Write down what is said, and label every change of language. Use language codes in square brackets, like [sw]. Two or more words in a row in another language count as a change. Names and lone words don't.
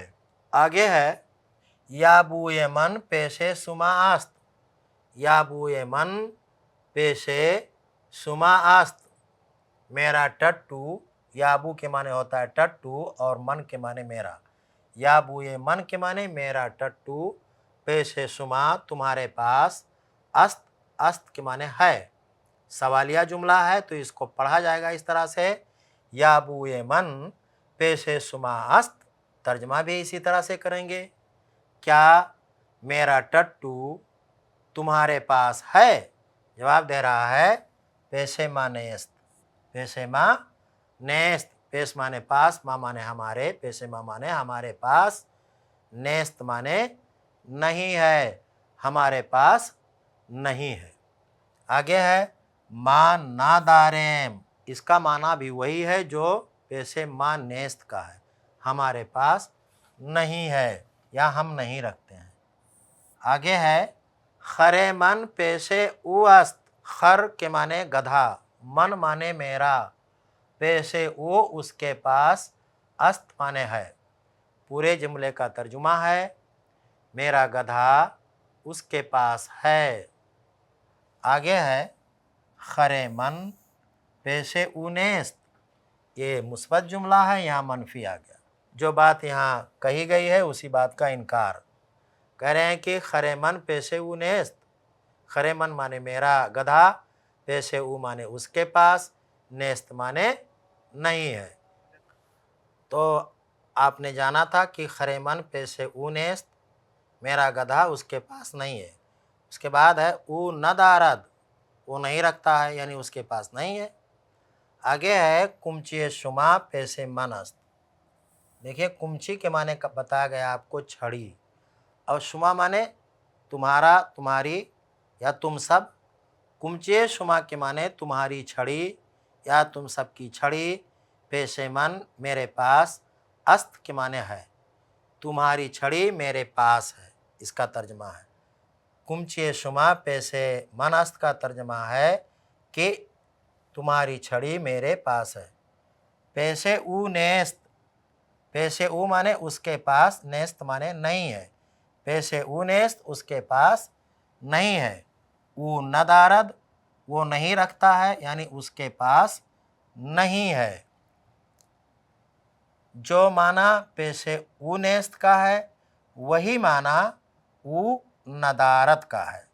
[ur] آگے ہے [fa] یابوی من پیش شما است، یابوی من پیش شما است, [ur] میرا ٹٹو، یابو کے مانے ہوتا ہے ٹٹو اور من کے مانے میرا. یابو یہ من کے مانے میرا ٹٹو, [fa] پیش شما [ur] تمہارے پاس، است، است کے مانے ہے. سوالیہ جملہ ہے تو اس کو پڑھا جائے گا اس طرح سے، [fa] یا بوئے من پیش شما است، [ur] ترجمہ بھی اسی طرح سے کریں گے، کیا میرا ٹٹو تمہارے پاس ہے؟ جواب دے رہا ہے [fa] پیش ما نیست، پیش ما نیست، [ur] پیش مانے پاس، ما مانے ہمارے، [fa] پیش ما [ur] مانے ہمارے پاس، نیست مانے نہیں ہے، ہمارے پاس نہیں ہے۔ آگے ہے [fa] ما ناداریم، [ur] اس کا معنی بھی وہی ہے جو [fa] پیش ما نیست [ur] کا ہے، ہمارے پاس نہیں ہے یا ہم نہیں رکھتے ہیں۔ آگے ہے [fa] خر من پیش او است، [ur] خر کے معنی گدھا، من مانے میرا، [fa] پیش او [ur] اس کے پاس، است مانے ہے۔ پورے جملے کا ترجمہ ہے میرا گدھا اس کے پاس ہے۔ آگے ہے [fa] خر من پیش او نیست، [ur] یہ مثبت جملہ ہے، یہاں منفی آ گیا، جو بات یہاں کہی گئی ہے اسی بات کا انکار، کہہ رہے ہیں کہ [fa] خر من پیش او نیست، خر من [ur] مانے میرا گدھا، [fa] پیش او [ur] مانے اس کے پاس، نیست مانے نہیں ہے۔ تو آپ نے جانا تھا کہ [fa] خر من پیش او نیست، [ur] میرا گدھا اس کے پاس نہیں ہے۔ اس کے بعد ہے [fa] او ندارد، [ur] وہ نہیں رکھتا ہے یعنی اس کے پاس نہیں ہے۔ آگے ہے [fa] کمچی شما پیش من است، [ur] دیکھیے کمچی کے معنی بتایا گیا آپ کو چھڑی، اور شما مانے تمہارا، تمہاری یا تم سب، [fa] کمچی شما [ur] کے معنی تمہاری چھڑی یا تم سب کی چھڑی، [fa] پیش من [ur] میرے پاس، است کے معنی ہے، تمہاری چھڑی میرے پاس ہے، اس کا ترجمہ ہے۔ [fa] کمچی شما پیش من است [ur] کا ترجمہ ہے کہ تمہاری چھڑی میرے پاس ہے۔ [fa] پیش او نیست، پیش او [ur] مانے اس کے پاس، نیست مانے نہیں ہے، [fa] پیش او نیست [ur] اس کے پاس نہیں ہے۔ [fa] او ندارد، [ur] وہ نہیں رکھتا ہے یعنی اس کے پاس نہیں ہے۔ جو معنی [fa] پیش او نیست [ur] کا ہے وہی معنی [fa] او ندارت [ur] کا ہے۔